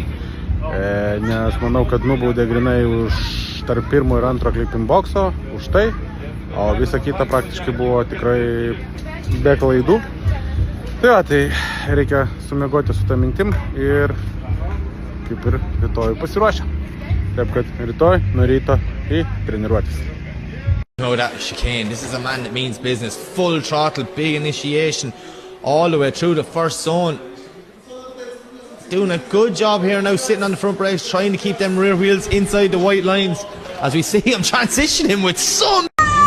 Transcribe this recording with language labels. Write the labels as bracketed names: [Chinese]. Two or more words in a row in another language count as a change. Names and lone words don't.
[Lithuanian] Nes manau, kad nubaudė grinai už tarp pirmo ir antro [English] clipping boxo, [Lithuanian] už tai, o visa kita praktiškai buvo tikrai be klaidų. Tai va, tai reikia sumiegoti su tą mintim ir kaip ir rytoj pasiruošę. Taip kad rytoj nuo ryto į treniruotis. [English] No, that chicane. This is a man that means business. Full throttle, big initiation, all the way through the first zone. doing a good job here now, sitting on the front brakes, trying to keep them rear wheels inside the white lines. As we see him transition him with some